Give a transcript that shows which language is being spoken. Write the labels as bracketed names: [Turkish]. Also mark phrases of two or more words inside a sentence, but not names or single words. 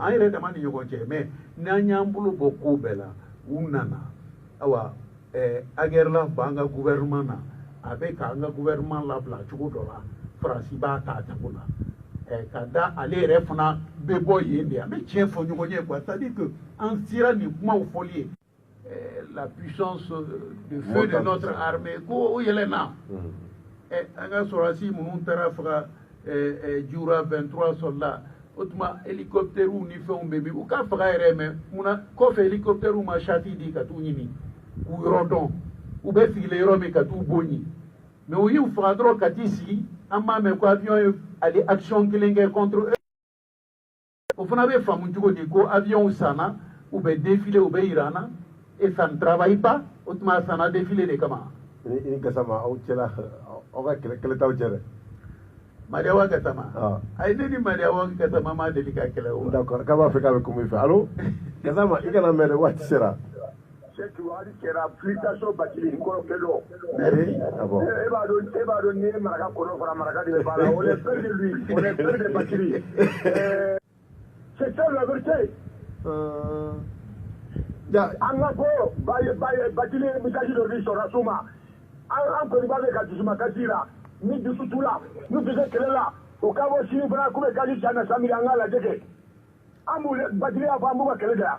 [Bambara] an yɛrɛ dama ni ɲɔgɔn cɛ mais n'an y'an bolo bɔ ko bɛɛ la u nana awa Aguerla b'an ka gouvernement na a bɛ k'an ka gouvernement labila cogo dɔ la faransi b'a ta cogo la ka da ale yɛrɛ fana bɛ bɔ yen de an bɛ tiɲɛ fɔ ɲɔgɔn ye quoi [French] c'est-à-dire que [Bambara] an sera nin kumaw fɔli ye [French] la puissance de feu de notre armée [Bambara] ko o yɛlɛnna an ka sɔrɔdasi minnu taara faga Jura 23 soldats o tuma hélicoptère ni fɛnw bɛ min u ka faga yɛrɛ mais munna kɔfɛ hélicoptère ma chati di ka t'u ɲini k'u yɔrɔ dɔn u bɛ sigilen yɔrɔ min ka t'u bonyi mais u y'u faga dɔrɔn ka t'i sigi an m'a mɛn ko avion ye ale action kelen kɛ [French] contre eux [Bambara] o fana bɛ faamu cogo di ko avion sanna u bɛ défiler u bɛ yira an na [French] et ça ne travaille pas [Bambara] o tuma a sanna défiler de kama. I ni Gassama aw cɛla aw ka kɛlɛ t'aw cɛ dɛ. Mariawa Gassama ayi ne ni Mariawa Gassama ma deli ka kɛlɛ o. D'accord k'a b'a fɛ k'a bɛ kuma i fɛ allo Gassama i kana mɛn dɛ waati sera. Setuwari kɛra application Bathily Nkɔrɔ kɛ dɔ. [French] Ah bon. [Bambara] E b'a dɔn ni ye maraka kɔnɔ fara maraka de bɛ baara la [French] on est peur de lui on est peur de Bathily. C'est ça la vérité. [Bambara] An ka fɔ Bathily message dɔ di sɔrɔdasiw ma an kɔni b'a fɛ ka dusuma kasi jira ni dusu t'u la n'u tɛ se kɛlɛ la o k'a bɔ sini fana k'u bɛ kasi ca na samedi an k'a lajɛ kɛ an b'u Bathily y'a fɔ an b'u ka kɛlɛ de yan.